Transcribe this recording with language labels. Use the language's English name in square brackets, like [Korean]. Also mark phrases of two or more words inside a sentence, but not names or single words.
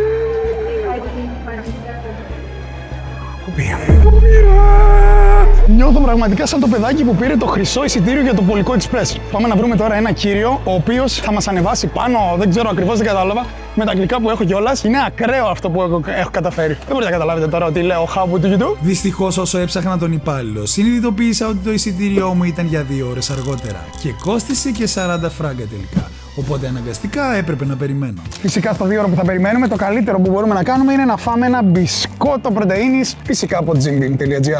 [Greek] Νιώθω πραγματικά σαν το παιδάκι που πήρε το χρυσό εισιτήριο για το Πολικό Express. Πάμε να βρούμε τώρα ένα κύριο, ο οποίος θα μας ανεβάσει πάνω, δεν ξέρω ακριβώς, δεν κατάλαβα, με τα αγγλικά που έχω κιόλας. Είναι ακραίο αυτό που έχω καταφέρει. Δεν μπορείτε να καταλάβετε τώρα ότι λέω [English] how would you do. [Greek] Δυστυχώς, όσο έψαχνα τον υπάλληλο, συνειδητοποίησα ότι το εισιτήριό μου ήταν για 2 ώρες αργότερα και κόστισε και 40 φράγκα τελικά. Οπότε αναγκαστικά έπρεπε να περιμένω. Φυσικά στο 2 ώρο που θα περιμένουμε, το καλύτερο που μπορούμε να κάνουμε είναι να φάμε ένα μπισκότο πρωτεΐνης, φυσικά από gymbeam.gr.